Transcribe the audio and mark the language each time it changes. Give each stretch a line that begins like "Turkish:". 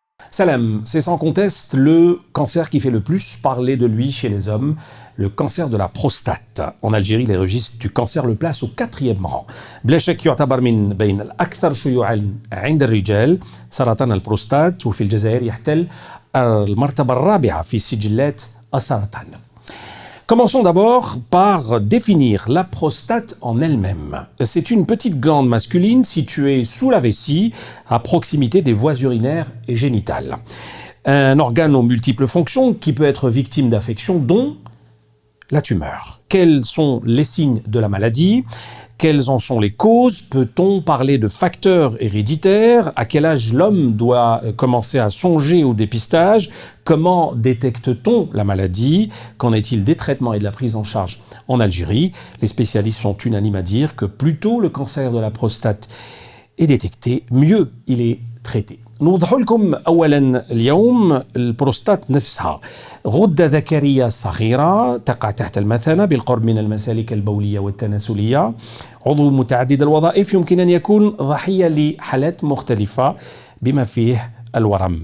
French: Salam, c'est sans conteste le cancer qui fait le plus parler de lui chez les hommes, le cancer de la prostate. En Algérie, les registres du cancer le placent au 4e rang.
Arabic: بلا شك يعتبر من بين الأكثر شيوعا عند الرجال سرطان البروستات، وفي الجزائر يحتل المرتبة الرابعة في سجلات السرطان.
French: Commençons d'abord par définir la prostate en elle-même. C'est une petite glande masculine située sous la vessie, à proximité des voies urinaires et génitales. Un organe aux multiples fonctions qui peut être victime d'affections, dont la tumeur. Quels sont les signes de la maladie ? Quelles en sont les causes ? Peut-on parler de facteurs héréditaires ? À quel âge l'homme doit commencer à songer au dépistage ? Comment détecte-t-on la maladie ? Qu'en est-il des traitements et de la prise en charge en Algérie ? Les spécialistes sont unanimes à dire que plus tôt le cancer de la prostate est détecté, mieux il est traité.
Arabic: نوضح لكم أولا اليوم البروستات نفسها غدة ذكرية صغيرة تقع تحت المثانة بالقرب من المسالك البولية والتناسلية، عضو متعدد الوظائف، يمكن أن يكون ضحية لحالات مختلفة بما فيه الورم.